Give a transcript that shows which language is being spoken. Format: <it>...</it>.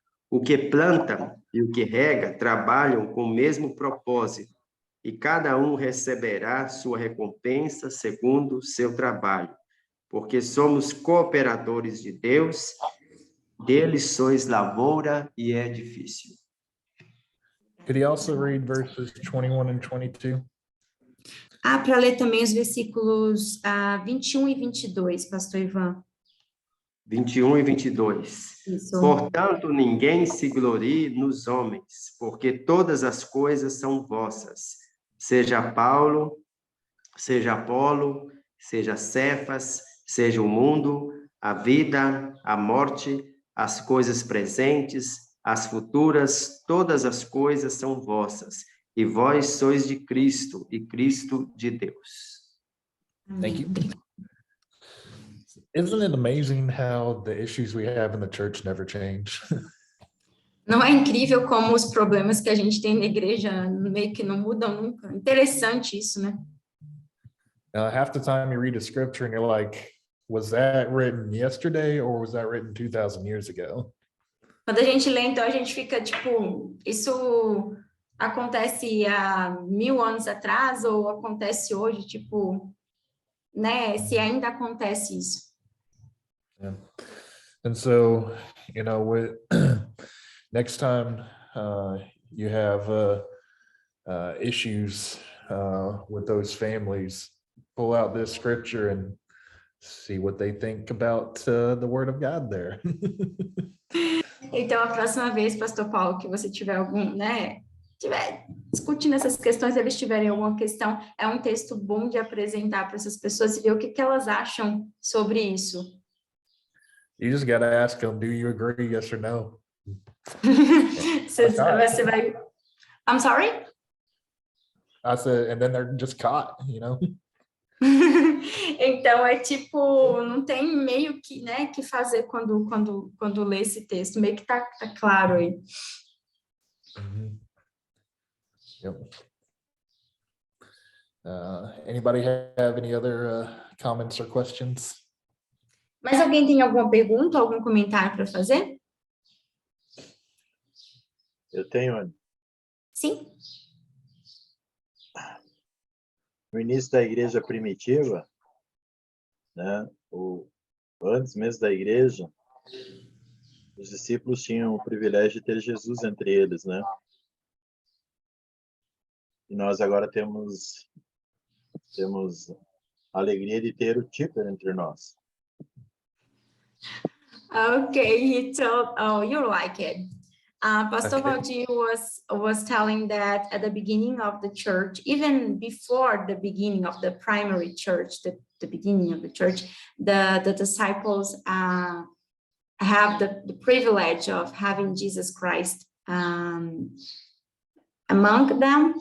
<pt>O que planta e o que rega trabalham com o mesmo propósito, e cada um receberá sua recompensa segundo o seu trabalho, porque somos cooperadores de Deus, dele sois lavoura e edifício.</pt> <en>Could he also read verses 21 and 22?</en> <pt>Para ler também os versículos 21 e 22, pastor Ivan. 21 e 22. Isso. Portanto, ninguém se glorie nos homens, porque todas as coisas são vossas. Seja Paulo, seja Apolo, seja Cefas, seja o mundo, a vida, a morte, as coisas presentes, as futuras, todas as coisas são vossas. E vós sois de Cristo, e Cristo de Deus.</pt> <en>Thank you. Isn't it amazing how the issues we have in the church never change?</en> <pt>Não é incrível como os problemas que a gente tem na igreja meio que não mudam nunca? Interessante isso, né?</pt> <en>Half the time you read a scripture and you're like, was that written yesterday or was that written 2,000 years ago?</en> <pt>Quando a gente lê, então, a gente fica tipo, isso acontece há 1000 anos atrás ou acontece hoje, tipo, né? Se ainda acontece isso.</pt> <en>Yeah. And so, you know, with next time you have issues with those families, pull out this scripture and see what they think about the word of God there.</en> <pt>Então, a próxima vez, pastor Paulo, que você tiver algum, né, tiver discutindo essas questões, eles tiverem alguma questão, é um texto bom de apresentar para essas pessoas e ver o que elas acham sobre isso.</pt> <en>You just gotta ask them, do you agree, yes or no?</en> <pt>Você vai...</pt> <en>I'm sorry? I said, and then they're just caught, you know?</en> <pt>Então, é tipo, não tem meio que, né, que fazer quando lê esse texto, meio que tá claro aí.</pt> <en>Mm-hmm. Yep. Anybody have any other comments or questions?</en> <pt>Mas alguém tem alguma pergunta, algum comentário para fazer? Eu tenho. Sim. No início da igreja primitiva, né, antes mesmo da igreja, os discípulos tinham o privilégio de ter Jesus entre eles, né? E nós agora temos a alegria de ter o Tipper entre nós.</pt> <en>Okay, he told, oh, you like it. Pastor Okay. Valdir was telling that at the beginning of the church, even before the beginning of the primary church, the beginning of the church, the disciples have the privilege of having Jesus Christ among them.</en>